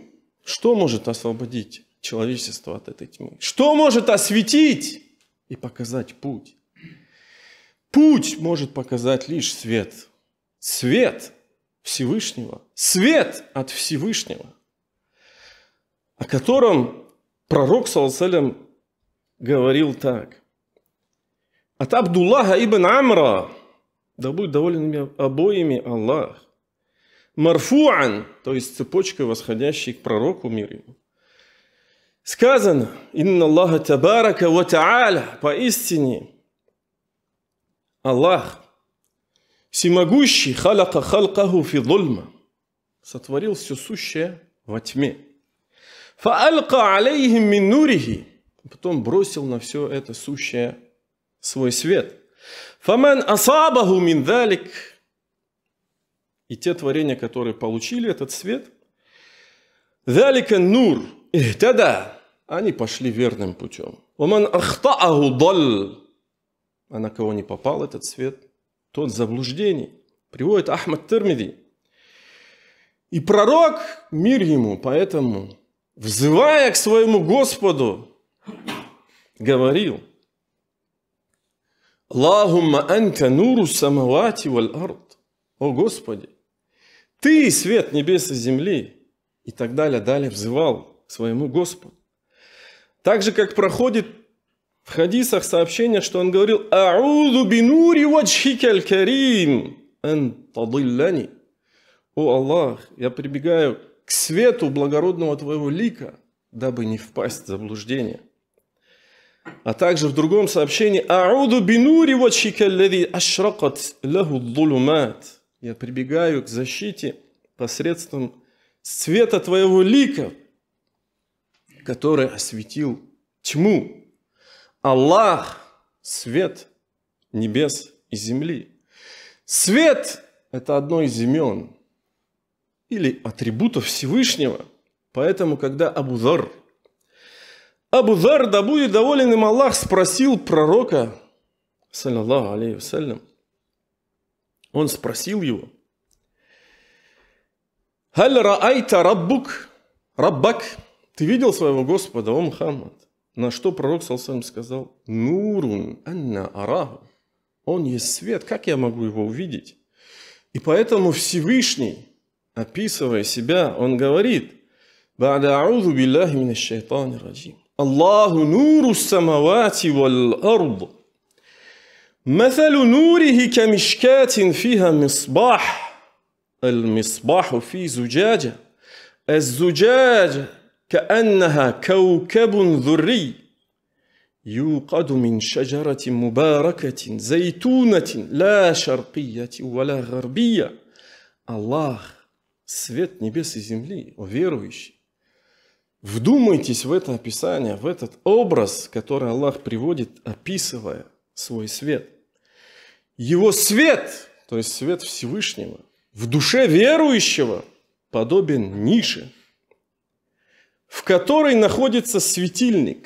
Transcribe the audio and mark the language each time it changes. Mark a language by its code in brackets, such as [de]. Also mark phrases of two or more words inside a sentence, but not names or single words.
[ru] Что может освободить человечество от этой тьмы? Что может осветить и показать путь? Путь может показать лишь свет. Свет Всевышнего. Свет от Всевышнего, о котором пророк, [ar] صلى الله عليه وسلم, [ru] говорил так. От Абдуллаха ибн Амра, да будет доволен обоими Аллах, марфуан, то есть цепочкой восходящей к пророку, мир ему, сказано: [ar] «إن الله تبارك وتعالى», [ru] поистине Аллах всемогущий, [ar] خلق خلقه في ظلمة, [ru] сотворил все сущее во тьме. [ar] فألقى عليهم من نوره, [ru] потом бросил на все это сущее свой свет. [ar] فمن أصابه من ذلك, [ru] и те творения, которые получили этот свет, [ar] ذلك النور اهتدى, [ru] они пошли верным путем. [ar] ومن أخطأه ضل, [ru] а на кого не попал этот свет, тот заблуждений. Приводит Ахмад Тирмизи. И пророк, мир ему, поэтому, взывая к своему Господу, говорил: [ar] اللهم أنت نور السماوات والأرض. [ru] О Господи, Ты свет небес и земли. И так далее, далее взывал к своему Господу. Так же, как проходит в хадисах сообщение, что он говорил: [ar] «أعوذ بنور وجهك الكريم أن تضلني». [ru] О Аллах, я прибегаю к свету благородного Твоего лика, дабы не впасть в заблуждение. А также в другом сообщении: [ar] «أعوذ بنور وجهك الذي أشرقت له الظلمات». [ru] Я прибегаю к защите посредством света Твоего лика, который осветил тьму. Аллах свет небес и земли. Свет – это одно из имен или атрибутов Всевышнего. Поэтому, когда Абу Зар, да будет доволен им Аллах, спросил пророка, [ar] صلى الله عليه وسلم, [ru] он спросил его, [ar] «هل رأيت ربك?» [ru] Ты видел своего Господа, о Мухаммад? На что пророк [ar] صلى الله عليه وسلم [ru] сказал, [ar] «نور أنى أراه». [ru] Он есть свет, как я могу его увидеть? И поэтому Всевышний, описывая себя, он говорит, [ar] «بعد أعوذ بالله من الشيطان الرجيم. الله نور السماوات والأرض. مثل نوره كمشكاة فيها مصباح. المصباح في زجاجة الزجاج كأنها كوكب ذري يوقد من شجرة مباركة زيتونة لا شرقية ولا غربية». [ru] Аллах, свет небес и земли, о верующий. Вдумайтесь в это описание, в этот образ, который Аллах приводит, описывая свой свет. Его свет, то есть свет Всевышнего, в душе верующего подобен нише, в которой находится светильник.